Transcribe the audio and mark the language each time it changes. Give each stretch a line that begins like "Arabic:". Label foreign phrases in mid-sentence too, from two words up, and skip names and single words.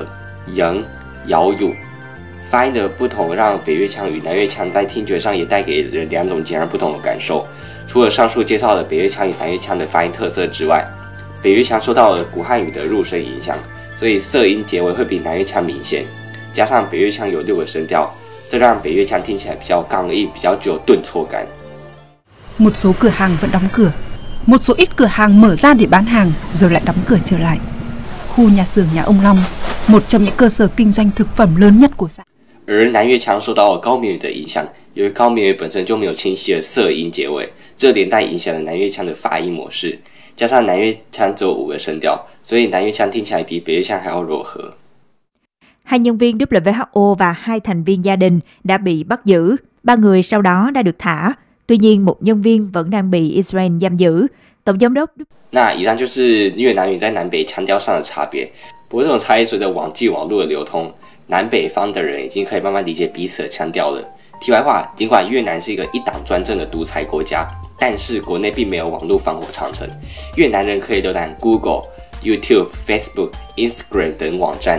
Chinese: 人、咬乳，发音的不同让北越腔与南越腔在听觉上也带给人2种截然不同的感受。除了上述介绍的北越腔与南越腔的发音特色之外，北越腔受到了古汉语的入声影响，所以色音结尾会比南越腔明显。加上北越腔有6个声调，这让北越腔听起来比较刚硬，比较具有顿挫感。
Vietnamese: Một số cửa hàng vẫn đóng cửa, một số ít cửa hàng mở ra để bán hàng rồi lại đóng cửa trở lại. Khu nhà xưởng nhà ông Long, một trong những cơ sở kinh doanh thực phẩm lớn nhất của xã.
Chinese: 而南越腔受到了高棉语的影响，由于高棉语本身就没有清晰的色音结尾，这连带影响了南越腔的发音模式。加上南越腔只有5个声调，所以南越腔听起来比北越腔还要柔和。
Vietnamese: 2 nhân viên WHO và 2 thành viên gia đình đã bị bắt giữ. 3 người sau đó đã được thả. Tuy nhiên, 1 nhân viên vẫn đang bị Israel giam giữ. Tổng giám đốc。
Chinese: 那以上就是越南语在南北腔调上的差别。不过这种差异随着网络的流通，南北方的人已经可以慢慢理解彼此的腔调了。题外话，尽管越南是一个一党专政的独裁国家，但是国内并没有网络防火长城。越南人可以浏览 Google、YouTube、Facebook、Instagram 等网站。